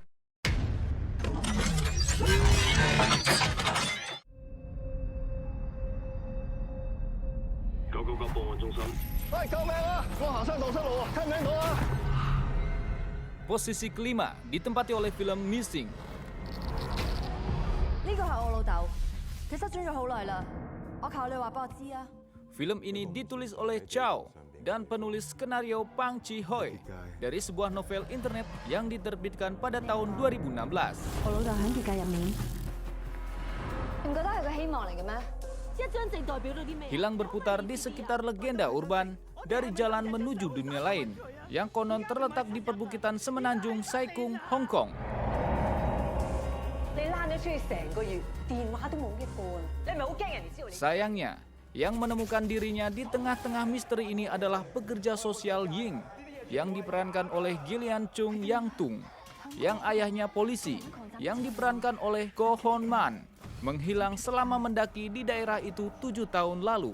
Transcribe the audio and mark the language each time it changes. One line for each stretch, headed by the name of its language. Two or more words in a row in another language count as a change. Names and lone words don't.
Indonesian: Posisi kelima ditempati oleh film Missing.
Cantonese: 呢個係我老豆，佢失蹤咗好耐啦。我求你話俾我知啊！
Indonesian: Film ini ditulis oleh Chow dan penulis skenario Pang Chi-hoi dari sebuah novel internet yang diterbitkan pada tahun 2016.
Cantonese: 我老豆喺結界入面，唔覺得係個希望嚟嘅咩？一張證代表到啲咩？
Indonesian: Hilang berputar di sekitar legenda urban dari jalan menuju dunia lain yang konon terletak di perbukitan semenanjung Sai Kung, Hong Kong.
Cantonese: 你躝咗出去成個月，電話都冇一個，你係咪好驚人哋知道你？
Indonesian: Sayangnya, yang menemukan dirinya di tengah-tengah misteri ini adalah pekerja sosial Ying yang diperankan oleh Gillian Chung Yang Tung, yang ayahnya polisi yang diperankan oleh Ko Hon Man menghilang selama mendaki di daerah itu 7 tahun lalu.